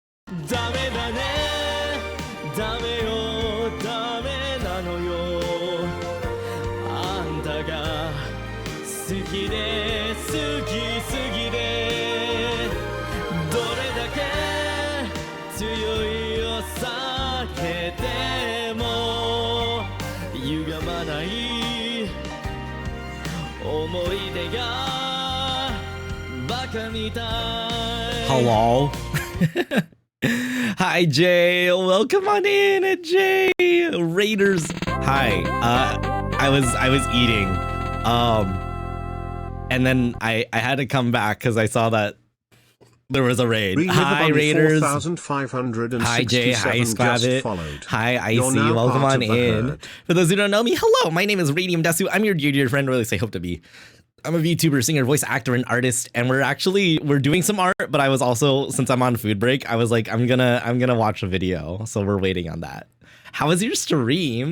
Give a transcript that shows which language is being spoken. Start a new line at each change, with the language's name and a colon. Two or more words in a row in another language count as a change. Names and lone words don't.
Japanese: ダメだねダメよダメなのよあんたが好きで好きすぎでどれだけ強いを避けても歪まない思い出がバカみたい
English: Hello. Hi Jay, welcome on in, Jay. Raiders. Hi. I was eating, and then I had to come back because I saw that there was a raid. Hi Raiders. Hi Jay. Hi Squabbit. Hi Icy. Welcome on in. For those who don't know me, hello. My name is Radium Desu. I'm your dear friend, or at least I hope to be. I'm a VTuber, singer, voice actor, and artist, and we're doing some art, but I was also, since I'm on food break, I was like, I'm gonna watch a video, so we're waiting on that. How was your stream?